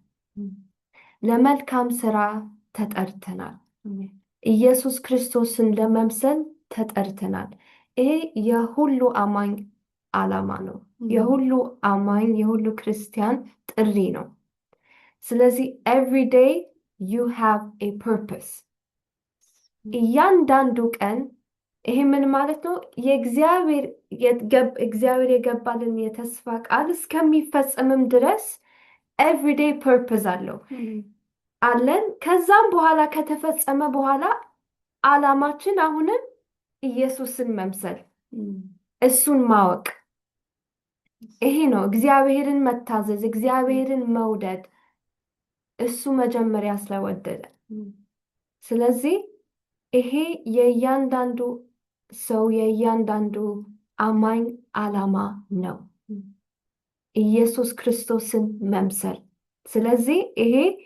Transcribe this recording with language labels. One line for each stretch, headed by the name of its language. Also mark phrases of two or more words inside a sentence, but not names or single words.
Amharic: ለመልካም ስራ ተጠርተናል። ኢየሱስ ክርስቶስን ለመምሰል ተጠርተናል። ይሄ የሁሉ አማኝ ዓላማ ነው። የሁሉ አማኝ የሁሉ ክርስቲያን ጥሪ ነው። ስለዚህ
English: every day you have a purpose።
Amharic: እያንዳንዱ ቀን ይሄ ምን ማለት ነው? እግዚአብሔር የገባልን የተስፋ ቃል እስከሚፈጸምም ድረስ
English: every day purpose
Amharic: አለን። ከዛም በኋላ ከተፈጸመ በኋላ ዓላማችን አሁንም ኢየሱስን መምሰል፣ እሱን ማወቅ። ይሄ ነው እግዚአብሔርን መታዘዝ፣ እግዚአብሔርን መውደድ፣ እሱ መጀመሪያ ስለወደደ። ስለዚህ ይሄ የእያንዳንዱ ሰው የእያንዳንዱ አማኝ ዓላማ ነው፣ ኢየሱስ ክርስቶስን መምሰል። ስለዚህ ይሄ